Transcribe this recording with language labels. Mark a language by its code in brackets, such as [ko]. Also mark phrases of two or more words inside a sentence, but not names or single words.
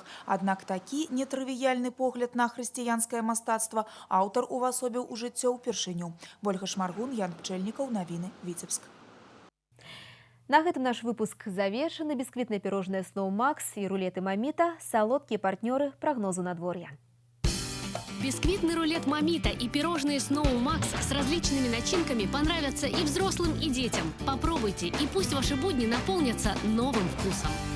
[be] Аднак такі нетрывіяльны погляд на хрысціянскае мастацтва аўтар увасобіў у жыццё ўпершыню. Вольга Шмаргун, Ян Пчэльнікаў, навіны, Віцебск. На гэтым наш выпуск завершаны. Бісквітнае пірожнае Snow Max и рулеты Мамита – салодкія партнёры прогнозу надвор'я. [ru] Бисквитный рулет Мамита и пирожные Snow Max с различными начинками понравятся и взрослым, и детям. Попробуйте, и пусть ваши будни наполнятся новым вкусом.